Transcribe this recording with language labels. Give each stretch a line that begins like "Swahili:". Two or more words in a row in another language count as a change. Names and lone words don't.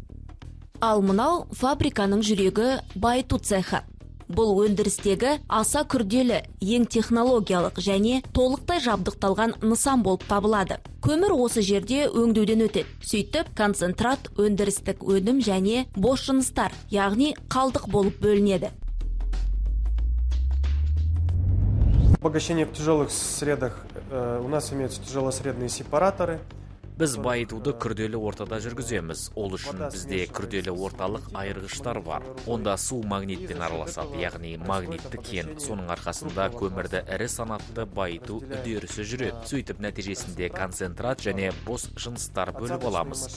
Kazakh: Ал мынау фабриканың жүрегі байыту цехы. Бұл өндірістегі аса күрделі, ең технологиялық және толықтай жабдықталған нысан болып табылады. Көмір осы жерде өңдеуден өтеді. Сөйтіп, концентрат өндірістік өнім және бос жыныстар, яғни қалдық болып бөлінеді.
Russian: Обогащение в тяжелых средах. У нас имеются тяжелосредные сепараторы.
Kazakh: Біз байытуды күрделі ортада жүргіземіз. Ол үшін бізде күрделі орталық айырғыштар бар. Онда су магнитпен араласады, яғни магнитті кен. Соның арқасында көмірді ірі санатты байыту үдерісі жүреді. Сөйтіп нәтижесінде концентрат және бос жыныстар бөліп аламыз.